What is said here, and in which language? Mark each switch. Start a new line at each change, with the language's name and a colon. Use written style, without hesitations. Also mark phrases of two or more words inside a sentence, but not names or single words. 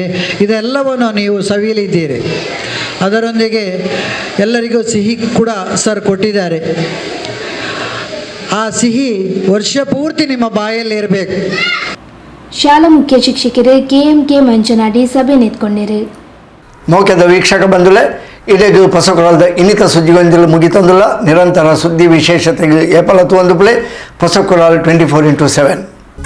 Kannada: ಇದೆಲ್ಲವನ್ನು ನೀವು ಸವಿಯಲಿದ್ದೀರಿ. ಅದರೊಂದಿಗೆ ಎಲ್ಲರಿಗೂ ಸಿಹಿ ಕೂಡ ಸರ್ ಕೊಟ್ಟಿದ್ದಾರೆ. ಆ ಸಿಹಿ ವರ್ಷ ಪೂರ್ತಿ ನಿಮ್ಮ ಬಾಯಲ್ಲಿ ಇರಬೇಕು.
Tulu: ಶಾಲಾ ಮುಖ್ಯ ಶಿಕ್ಷಕರು KMK ಮಂಜನಾಡಿ ಸಭೆ ನೆತ್ಕೊಂಡಿರು. ಮೌಖ್ಯದ ವೀಕ್ಷಕ ಬಂಧುಲೆ, ಇದೀಗ ಪೊಸಕೊರಲ್ದ ಇನ್ನಿತ ಸುದ್ದಿಗೊಂದಿಲು ಮುಗಿತಂದುಲ್ಲ. ನಿರಂತರ ಸುದ್ದಿ ವಿಶೇಷತೆಗೆ ಏಪಲ ತೂಂದು ಪ್ಲೇ ಪೊಸಕೊರಲ್ 24x7.